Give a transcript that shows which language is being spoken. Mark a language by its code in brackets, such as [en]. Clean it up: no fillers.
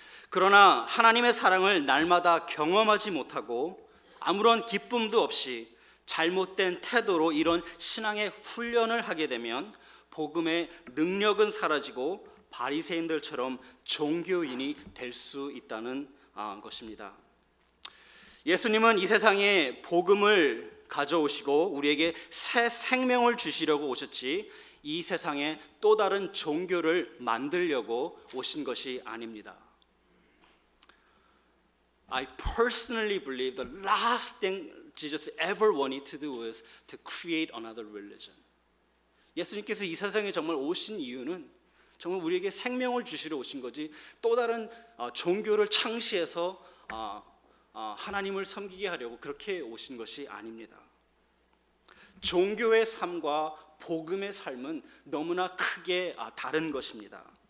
[ko] 그러나 하나님의 사랑을 날마다 경험하지 못하고 아무런 기쁨도 없이 잘못된 태도로 이런 신앙의 훈련을 하게 되면 복음의 능력은 사라지고 바리새인들처럼 종교인이 될 수 있다는 것입니다. 예수님은 이 세상에 복음을 가져오시고 우리에게 새 생명을 주시려고 오셨지 이 세상에 또 다른 종교를 만들려고 오신 것이 아닙니다. [en] I personally believe the last thing Jesus ever wanted to do was to create another religion. [ko] 예수님께서 이 세상에 정말 오신 이유는 정말 우리에게 생명을 주시러 오신 거지 또 다른 종교를 창시해서 하나님을 섬기게 하려고 그렇게 오신 것이 아닙니다. 종교의 삶과 복음의 삶은 너무나 크게 다른 것입니다.